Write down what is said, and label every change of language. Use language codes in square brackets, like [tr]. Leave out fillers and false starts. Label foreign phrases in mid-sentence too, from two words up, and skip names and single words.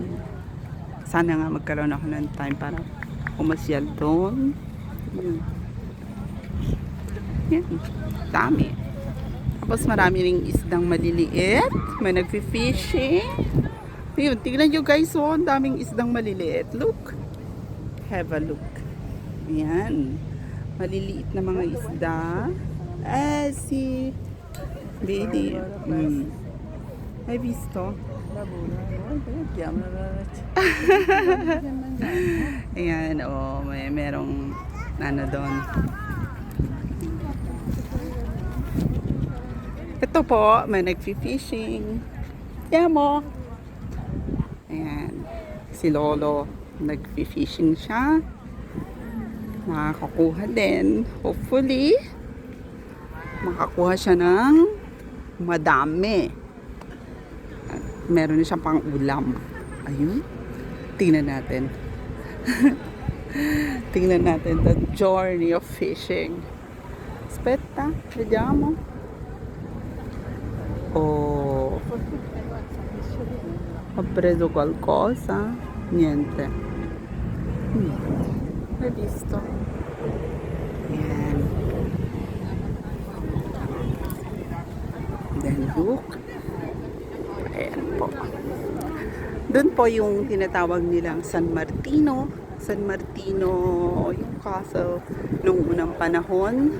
[tl] Sana nga magkaroon ako ng time para umasyal doon. Yun. Yan. Dami. Tapos marami ring isdang maliliit. May nagfi-fishing. Yun. Tignan nyo guys. Oh, ang daming isdang maliliit. [en] Look. Have a look. [tl] Yan. Maliliit na mga isda. Si Baby. [it] Hai visto? [tl] Ayan, oh, merong doon. Ito po, may nagfi-fishing. Yan mo. Ayan, si Lolo, nagfi-fishing siya. Makakakuha din. Hopefully, makakuha siya ng madami. Meron na siyang pang ulam. Ayun. Tingnan natin. Tingnan natin [en] the journey of fishing. [it] Aspetta, vediamo. Oh. Ho preso qualcosa? Niente. Hai visto? [en] Ayan. Then look. [tl] Ayan po. Doon po yung tinatawag nilang San Martino. San Martino, yung castle nung unang panahon.